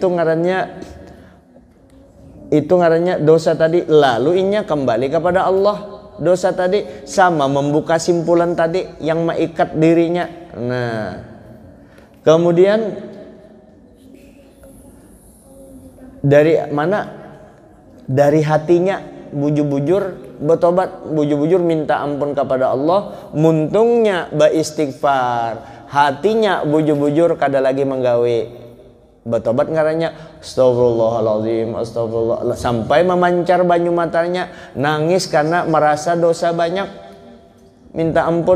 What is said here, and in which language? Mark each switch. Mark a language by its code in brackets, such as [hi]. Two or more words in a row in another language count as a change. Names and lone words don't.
[bjn] Nah, itu ngarannya itu ngarannya dosa tadi, lalu inya kembali kepada Allah. [id] Dosa tadi sama membuka simpulan tadi yang mengikat dirinya. Nah, kemudian dari mana? [bjn] Dari hatinya bujur-bujur bertobat, bujur-bujur minta ampun kepada Allah, muntungnya beristighfar, hatinya bujur-bujur kada lagi menggawe. Bertobat ngarannya astagfirullahaladzim, astagfirullah, sampai memancar banyu matanya, nangis karena merasa dosa banyak, minta ampun.